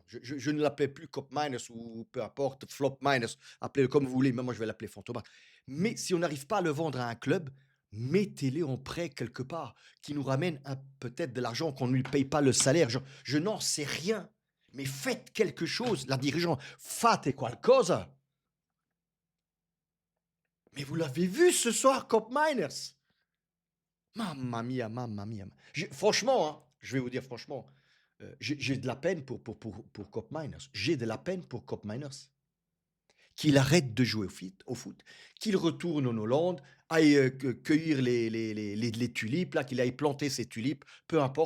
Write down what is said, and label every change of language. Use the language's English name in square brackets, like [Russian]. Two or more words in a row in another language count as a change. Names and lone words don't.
[French] Je ne l'appelle plus Cop Minus ou peu importe, Flop Minus, appelez-le comme vous voulez, mais moi je vais l'appeler Fantomas. Mais si on n'arrive pas à le vendre à un club, mettez-le en prêt quelque part, qui nous ramène peut-être de l'argent, qu'on ne lui paye pas le salaire. Je n'en sais rien, mais faites quelque chose, la dirigeante. [Italian] Fate qualcosa. [French] Mais vous l'avez vu ce soir, Cop Miners. [Italian] Mamma mia, mamma mia. [French] Franchement, hein, je vais vous dire franchement, j'ai de la peine pour Cop Miners. J'ai de la peine pour Cop Miners. Qu'il arrête de jouer au foot, qu'il retourne en Hollande, aille cueillir les tulipes, là, qu'il aille planter ses tulipes, peu importe.